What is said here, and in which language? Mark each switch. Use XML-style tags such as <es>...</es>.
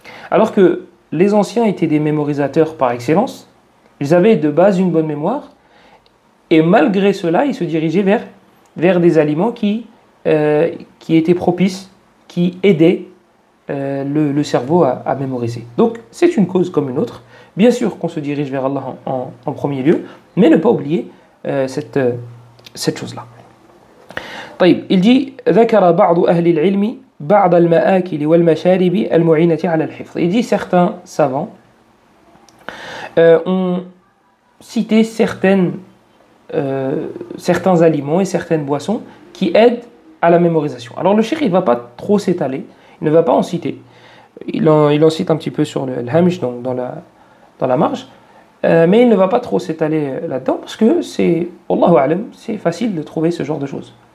<fr>Alors que les anciens étaient des mémorisateurs par excellence, ils avaient de base une bonne mémoire, et malgré cela, ils se dirigeaient vers des aliments qui étaient propices, qui aidaient le cerveau à mémoriser. Donc, c'est une cause comme une autre. Bien sûr qu'on se dirige vers Allah en premier lieu, mais ne pas oublier cette chose-là.</fr> <ar>طيب,</ar> <fr>il dit</fr> <ar>ذكر بعض أهل العلم بعض المآكل والمشارب المعينة على الحفظ.</ar> <fr>Il dit certains savants ont cité certains aliments et certaines boissons qui aident à la mémorisation. Alors le cheikh, il ne va pas trop s'étaler, il ne va pas en citer. Il en cite un petit peu sur le hamish, donc dans la marge, mais il ne va pas trop s'étaler là-dedans parce que c'est, Allahu a'lam, c'est facile de trouver ce genre de choses.</fr>